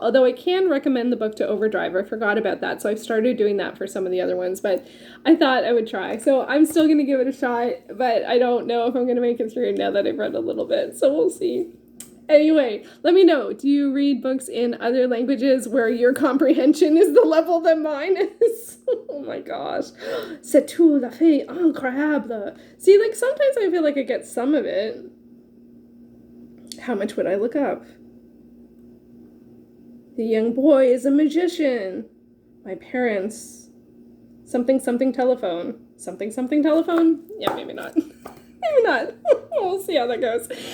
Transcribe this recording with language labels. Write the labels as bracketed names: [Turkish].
[English] Although I can recommend the book to Overdrive. I forgot about that, so I've started doing that for some of the other ones. But I thought I would try. So I'm still going to give it a shot, but I don't know if I'm going to make it through now that I've read a little bit. So we'll see. Anyway, let me know. Do you read books in other languages where your comprehension is the level that mine is? Oh my gosh. [French] C'est tout à fait incroyable. [English] See, sometimes I feel like I get some of it. How much would I look up? The young boy is a magician. My parents. Something telephone. Something telephone? Yeah, maybe not. Maybe not. We'll see how that goes.